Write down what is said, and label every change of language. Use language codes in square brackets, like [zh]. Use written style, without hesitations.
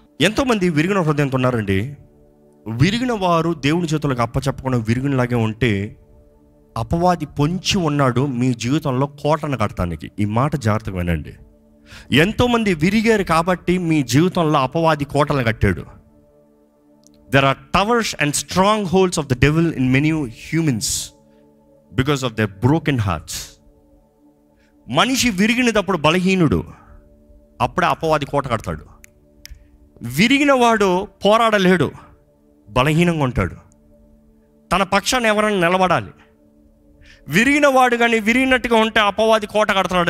[te] ఎంతోమంది విరిగిన హృదయంతో ఉన్నారండి. విరిగిన వారు దేవుని చేతులకు అప్పచెప్పకుండా విరిగినలాగే ఉంటే అపవాది పొంచి ఉన్నాడు మీ జీవితంలో కోటను కడతానికి. ఈ మాట జాగ్రత్తగా వినండి. ఎంతోమంది విరిగారు కాబట్టి మీ జీవితంలో అపవాది కోటలు కట్టాడు. [en] There are towers and strongholds of the devil in many humans because of their broken hearts. [te] మనిషి విరిగినప్పుడు బలహీనుడు, అప్పుడే అపవాది కోట కడతాడు. విరిగిన వాడు పోరాడలేడు, బలహీనంగా ఉంటాడు. తన పక్షాన్ని ఎవరైనా నిలబడాలి. విరిగిన వాడు కానీ విరిగినట్టుగా ఉంటే అపవాది కోట కడతాడు.